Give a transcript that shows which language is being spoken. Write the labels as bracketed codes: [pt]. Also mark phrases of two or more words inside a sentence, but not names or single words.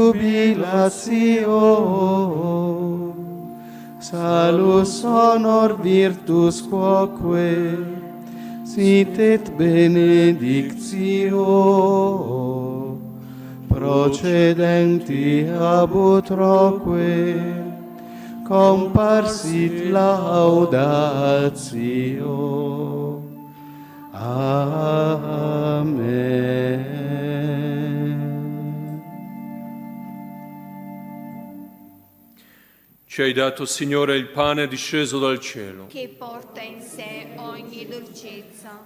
[la] jubilatio, salus honor virtus quoque, sit et benedictio, procedenti ab utroque, comparsit laudatio. Amen. [it] Ci hai dato, Signore, il pane disceso dal cielo. Che porta in sé ogni dolcezza.